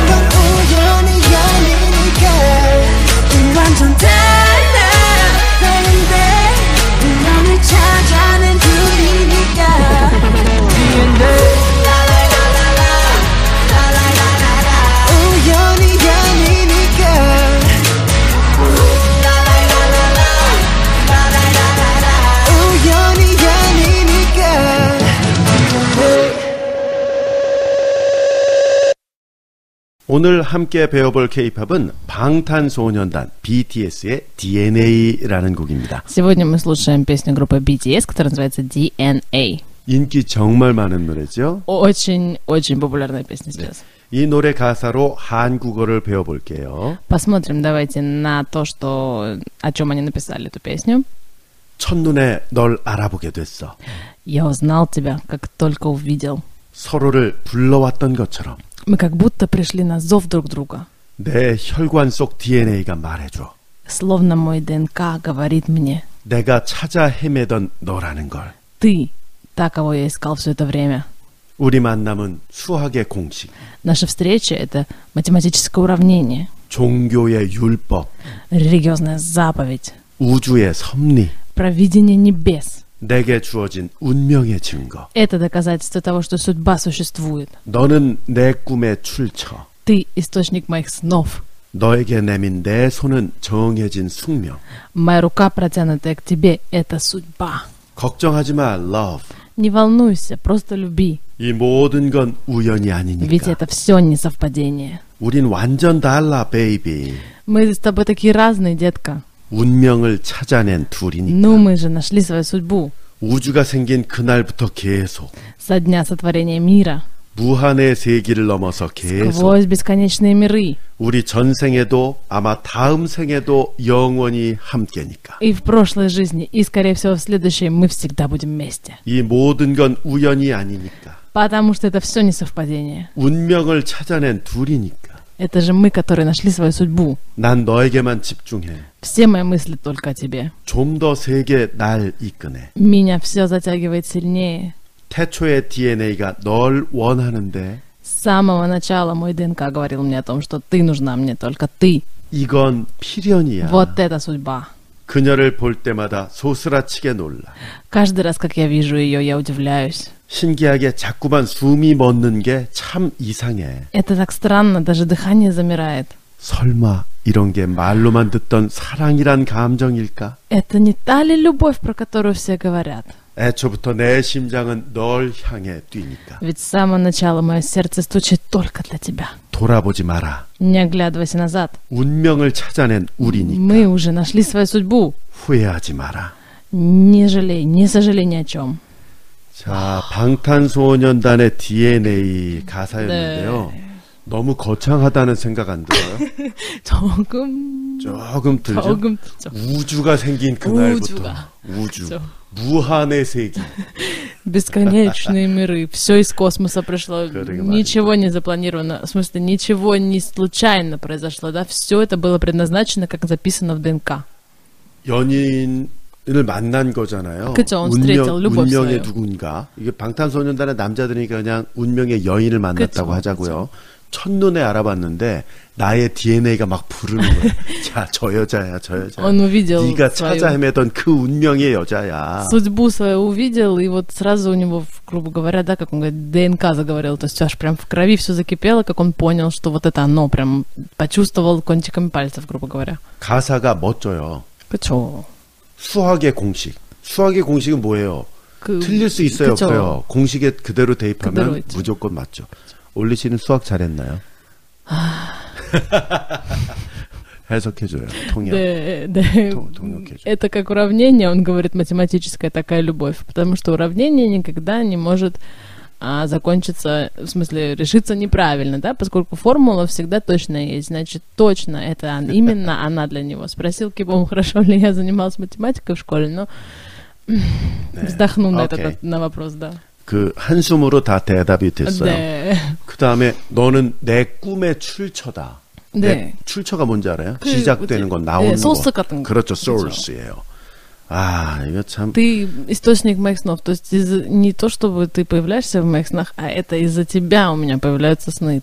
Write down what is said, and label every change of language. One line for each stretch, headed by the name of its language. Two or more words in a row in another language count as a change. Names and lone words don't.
Korean: 건 우연이 아니니까 우리 완전 달라 다른데 운명을 찾아낸 둘이니까 DNA 우연이 아니니까 우연이 아니니까 오늘 함께 배워볼 K-팝은 방탄소년단 BTS의 DNA라는 곡입니다.
Russian: Сегодня мы слушаем песню группы BTS, которая называется DNA.
Korean: 인기 정말 많은 노래죠.
Russian: Очень популярная песня сейчас.
Korean: 이 노래 가사로 한국어를 배워볼게요.
Russian: Посмотрим давайте на то, о чем они написали эту песню.
Korean: 첫눈에 널 알아보게 됐어.
Russian: Я узнал тебя, как только увидел.
Korean: 서로를 불러왔던 것처럼
Russian: Мы как будто пришли на зов друг друга.
Korean: 내 혈관 속 DNA가 말해줘.
Russian: Словно мой ДНК говорит мне.
Korean: 내가 찾아 헤매던 너라는 걸.
Russian: Ты, та, кого я искал все это время.
Korean: 우리 만남은 수학의 공식,
Russian: Наша встреча — это математическое уравнение,
Korean: 종교의 율법,
Russian: религиозная заповедь,
Korean: 우주의 섭리,
Russian: провидение небес.
Korean: 내게 주어진 운명의 증거.
Russian: Это доказательство того, что судьба существует.
Korean: 너는 내 꿈의 출처.
Russian: Ты — источник моих снов.
Korean: 너에게 내민 내 손은 정해진 숙명.
Russian: Моя рука, протянутая к тебе, — это судьба.
Korean: 걱정하지 마, love.
Russian: Не волнуйся, просто люби.
Korean: 이 모든 건 우연이
Russian: Ведь
Korean: 아니니까.
Russian: это все не совпадение.
Korean: 우린 완전 달라, baby.
Russian: Мы с тобой такие разные, детка.
Korean: 운명을 찾아낸 둘이니까.
Russian: Но мы же нашли свою судьбу.
Korean: 우주가 생긴 그날부터 계속.
Russian: Со дня сотворения мира.
Korean: 무한의 세기를 넘어서 계속.
Russian: Сквозь бесконечные миры.
Korean: 우리 전생에도 아마 다음 생에도 영원히 함께니까.
Russian: И в прошлой жизни, и, скорее всего, в следующей мы всегда будем вместе.
Korean: 이 모든 건 우연이 아니니까.
Russian: Потому что это все не совпадение.
Korean: 운명을 찾아낸 둘이니까.
Russian: Это же мы, которые нашли свою судьбу.
Korean: 난 너에게만 집중해.
Russian: Все мои мысли только о тебе.
Korean: 좀 더 세게 날 이끄네.
Russian: Меня все затягивает сильнее.
Korean: 태초의 DNA가 널 원하는데
Russian: С самого начала мой ДНК говорил мне о том, что ты нужна мне, только ты.
Korean: 이건 필연이야.
Russian: Вот это судьба.
Korean: 그녀를 볼 때마다 소스라치게 놀라.
Russian: Каждый раз, как я вижу ее, я удивляюсь.
Korean: 신기하게 자꾸만 숨이 멎는 게 참 이상해.
Russian: Это так странно, даже дыхание замирает.
Korean: 설마 이런 게 말로만 듣던 사랑이란 감정일까?
Russian: Это не та ли любовь, про которую все говорят?
Korean: 애초부터 내 심장은 널 향해 뛰니까.
Russian: Ведь с самого начала мое сердце стучит только для тебя.
Korean: 돌아보지 마라.
Russian: Не оглядывайся назад.
Korean: 운명을 찾아낸 우리니까.
Russian: Мы уже нашли свою судьбу.
Korean: 후회하지 마라.
Russian: Не жалей, не сожалей ни о чем.
Korean: 자, 방탄소년단의 DNA 가사였는데요. 너무 거창하다는 생각 안 들어요? 조금 조금 들죠? 조금 들죠. 우주가 생긴 그날부터 우주가. 우주. 그렇죠. 무한의 세기.
Russian: Бесконечные миры, все из космоса пришло, ничего не запланировано, в смысле, ничего не случайно произошло, да, все это было предназначено, как записано в ДНК.
Korean: 연인을 만난 거잖아요. 그쵸,
Russian: он встретил любовь
Korean: 운명의
Russian: свою.
Korean: 누군가. 이게 방탄소년단의 남자들이니까 그냥 운명의 여인을 만났다고 그쵸, 하자고요. 첫눈에 알아봤는데 나의 DNA가 막 부르는 거예요. 자, 저 여자야, 저 여자야.
Russian: Он увидел
Korean: 네가
Russian: свою
Korean: 찾아 헤매던 그 운명의 여자야.
Russian: судьбу свою увидел, и вот сразу у него, грубо говоря, да, как он говорит, ДНК заговорил, то есть аж прям в крови все закипело, как он понял, что вот это оно, прям почувствовал кончиками пальцев, грубо говоря.
Korean: 가사가 멋져요. 그쵸. 수학의 공식. 수학의 공식은 뭐예요? 틀릴 수 있어요, 그쵸. 없어요? 공식에 그대로 대입하면 그대로 있죠. 무조건 맞죠. 올리 씨는 수학 잘했나요? 해석해줘요. 통역.
Russian: Да.
Korean: 통역해줘.
Russian: Это как уравнение, он говорит, математическая такая любовь, потому что уравнение никогда не может закончиться, в смысле, решиться неправильно, да, поскольку формула всегда точная есть, значит, точно это именно она для него. Спросил Кибом, хорошо ли я занималась математикой в школе, но вздохнул на вопрос, да.
Korean: 그 한숨으로 다 대답이 됐어요. 네. 그 다음에 너는 내 꿈의 출처다. 네. 내 출처가 뭔지 알아요? 시작되는 건 나오는 거. source 같은 거. 그렇죠, source예요. 아, 이거 참.
Russian: Ты источник моих снов. То есть не то, чтобы ты появляешься в моих снах, а это из-за тебя у меня появляются сны.